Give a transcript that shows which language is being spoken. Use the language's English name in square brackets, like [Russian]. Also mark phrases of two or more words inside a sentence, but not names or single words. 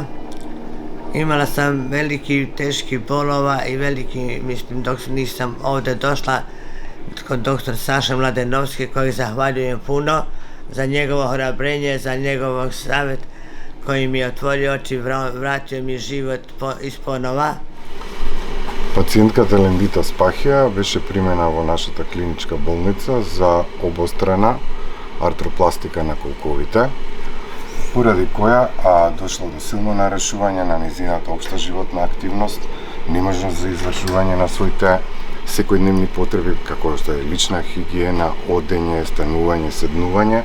[Bosnian] Imala sam veliki teški bolova i veliki, mislim, dok nisam ovdje došla kod doktor Saše Mladenovski, koji zahvaljujem puno za njegovo hrabrenje, za njegov savjet koji mi je otvorio oči, vratio mi život isponova. [Macedonian] Пациентката Лендита Спахија беше примена во нашата клиничка болница за обострана артропластика на колковите, поради која дошло до силно нарешување на незината општа животна активност, неможност за извршување на своите секојдневни потреби, како што е лична хигиена, одење, станување, седнување.